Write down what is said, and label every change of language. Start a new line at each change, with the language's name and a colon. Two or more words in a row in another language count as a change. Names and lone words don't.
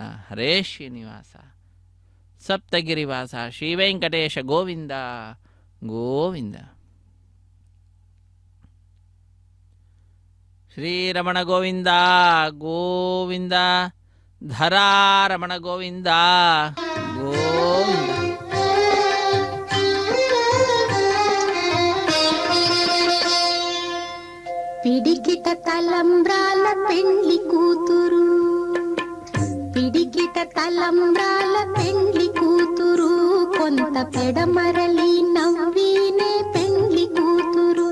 Sanskrit: ಹರೇ ಶ್ರೀನಿವಾಸ ಸಪ್ತಗಿರಿವಾಸ ಶ್ರೀವೆಂಕಟೇಶ ಗೋವಿಂದ ಗೋವಿಂದ. ಶ್ರೀರಮಣ ಗೋವಿಂದ ಗೋವಿಂದ, ಧರಾರಮಣ ಗೋವಿಂದ ಗೋವಿಂದ.
Telugu: పిడికిట తలంబ్రాల పెండ్లి కూతురు, పిడికిట తలంబ్రాల పెండ్లి కూతురు, కొంత పెడమరలి నవ్వినే పెండ్లి కూతురు.